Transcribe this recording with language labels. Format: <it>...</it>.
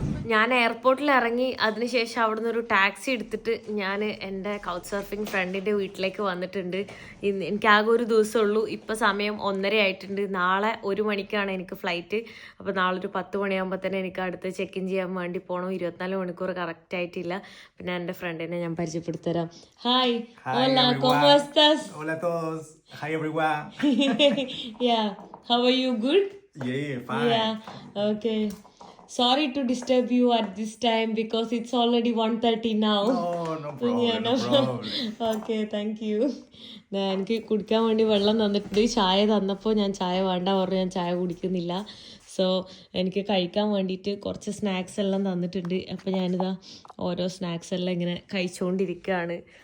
<ml>ഞാൻ എയർപോർട്ടിൽ ഇറങ്ങി അതിനുശേഷം അവിടെ നിന്ന് ഒരു ടാക്സി എടുത്തിട്ട് ഞാൻ എൻ്റെ കൗച്ച് സർഫിംഗ് ഫ്രണ്ടിൻ്റെ വീട്ടിലേക്ക് വന്നിട്ടുണ്ട്. എനിക്ക് ആകെ ഒരു ദിവസമുള്ളൂ. ഇപ്പോൾ സമയം 1:30 ആയിട്ടുണ്ട്. നാളെ 1 മണിക്കാണ് എനിക്ക് ഫ്ലൈറ്റ്. അപ്പോൾ നാളെ ഒരു 10 മണിയാകുമ്പോൾ തന്നെ എനിക്ക് അടുത്ത് ചെക്ക് ഇൻ ചെയ്യാൻ വേണ്ടി പോകണം. 24 മണിക്കൂർ കറക്റ്റ് ആയിട്ടില്ല. പിന്നെ എൻ്റെ ഫ്രണ്ടിനെ ഞാൻ പരിചയപ്പെടുത്തരാം.</ml> <es>ഹായ്, hola, ¿cómo estás? Hola a todos.</es> <en>Hi everyone. Yeah, how are you? Good? Yeah, fine. Yeah, okay. Sorry to disturb you at this time because it's already 1:30 now. No problem. Yeah, no problem. Okay, thank you.</en> <ml>എനിക്ക് കുടിക്കാൻ വേണ്ടി വെള്ളം തന്നിട്ടുണ്ട്. ചായ തന്നപ്പോൾ ഞാൻ ചായ വേണ്ട പറഞ്ഞു. ഞാൻ ചായ കുടിക്കുന്നില്ല. സോ എനിക്ക് കഴിക്കാൻ വേണ്ടിയിട്ട് കുറച്ച് സ്നാക്സ് എല്ലാം തന്നിട്ടുണ്ട്. അപ്പോൾ ഞാനിതാ ഓരോ സ്നാക്സ് എല്ലാം ഇങ്ങനെ കഴിച്ചുകൊണ്ടിരിക്കുകയാണ്.</ml>